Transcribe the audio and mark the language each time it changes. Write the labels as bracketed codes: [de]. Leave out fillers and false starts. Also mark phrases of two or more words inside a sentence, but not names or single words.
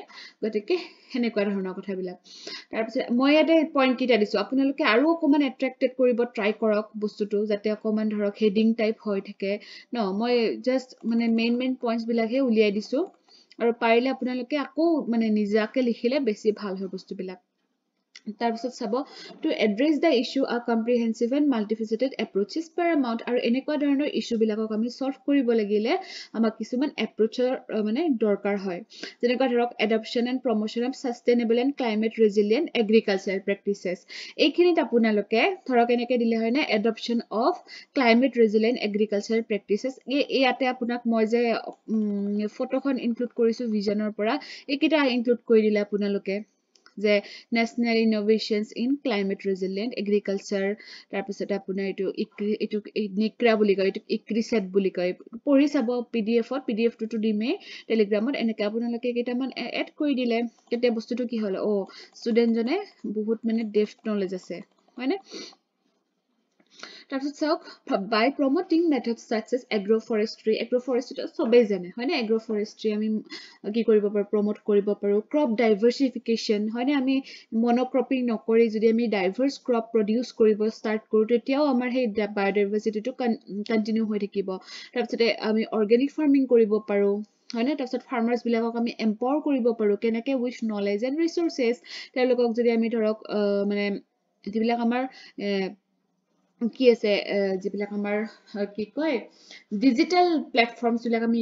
[as] গতিকে হেনেকুৱা ধৰণৰ কথাবিলাক তাৰপিছত মই ইয়াতে পইণ্ট কিটা দিছো আপোনালোকে আৰু অকমান এট্ৰাক্টেড কৰিব ট্ৰাই কৰক বস্তুটো যাতে অকমান ধৰক [en] heading type [as] হৈ থাকে ন মই জাস্ট মানে [en] main points [as] বিলাকহে উলিয়াই দিছো আৰু পাৰিলে আপোনালোকে আকৌ মানে নিজাকে লিখিলে বেছি ভাল হয় বস্তুবিলাক তাৰপিছত চাব [en] to address the issue a comprehensive and multifaceted approach is paramount [as] আৰু এনেকুৱা ধৰণৰ ইস্যু বিলাকক আমি সলভ কৰিব লাগিলে আমাক কিছুমান এপ্ৰোচৰ মানে দৰকাৰ হয় যেনেকুৱা ধৰক [en] adoption and promotion of sustainable and climate resilient agricultural practices [as] এইখিনিত আপোনালোকে ধৰক এনেকে দিলে হয় না [en] adoption of climate resilient agricultural practices [as] ইয়াতে আপোনাক মই যে ফটোখন ইনক্লুড কৰিছো ভিজনৰ পৰা এইকিটা ইনক্লুড কৰি দিলে আপোনালোকে যে [en] national innovations in climate resilient agriculture [as] তাৰপিছত আপোনাৰ এইটো নিক্ৰা বুলি কয় এইটো ইক্ৰিসেট বুলি কয় পঢ়ি চাব পিডিএফ টো দিমে টেলিগ্ৰামত এনেকা আপোনালোকে কেইটামান এড কৰি দিলে কেতে বস্তুটো কি হল ষ্টুডেন্ট জনে বহুত মানে [en] depth knowledge [as] আছে হয়নে তাৰপিছত চাওক [en] by promoting methods such as agroforestry [as] সবেই জানে হয়নে agroforestry আমি কি কৰিব পাৰো প্ৰমোট কৰিব পাৰো [en] crop diversification [as] হয়নে আমি মনোক্ৰপিং নকৰি যদি আমি [en] diverse crop produce [as] কৰিব ষ্টাৰ্ট কৰো তেতিয়াও আমাৰ সেই বায়োডাইভাৰ্সিটিটো কন্টিনিউ হৈ থাকিব তাৰপিছতে আমি [en] organic farming [as] কৰিব পাৰো হয়নে তাৰপিছত ফাৰ্মাৰ্স বিলাকক আমি এম্পাৱাৰ কৰিব পাৰো কেনেকে [en] with knowledge and resources [as] তেওঁলোকক যদি আমি ধৰক মানে যিবিলাক আমাৰ কি আছে যিবিলাক আমাৰ কি কয় [en] digital platforms [as] বিলাক আমি